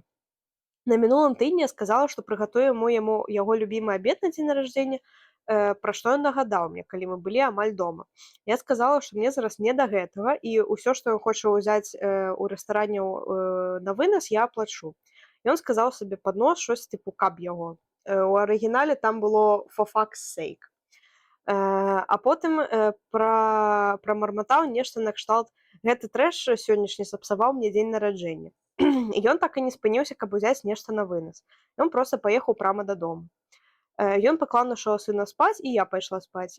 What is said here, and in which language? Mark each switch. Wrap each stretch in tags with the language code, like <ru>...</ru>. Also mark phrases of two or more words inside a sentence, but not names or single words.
<be>На мінулым тыдні я сказала, што прыгатую яму яго любімы абед на дзень нараджэння, пра што ён нагадаў мне, калі мы былі амаль дома. Я сказала, што мне зараз не да гэтага, і ўсё, што ён хоча ўзяць у рэстаране на вынас, я аплачу. Ён сказаў сабе пад нос</be> <uk>щось типу</uk> <be>«каб яго». У арыгінале там было</be> <en>«for fuck's sake».</en> <be>А потым прамарматаў нешта накшталт «гэты трэш сённяшні сапсаваў мне дзень нараджэння». І ён так і не спыніўся, каб узяць нешта на вынас. Ён проста паехаў прама дадому. Ён паклаў нашого сына спаць, і я пайшла спаць.</be>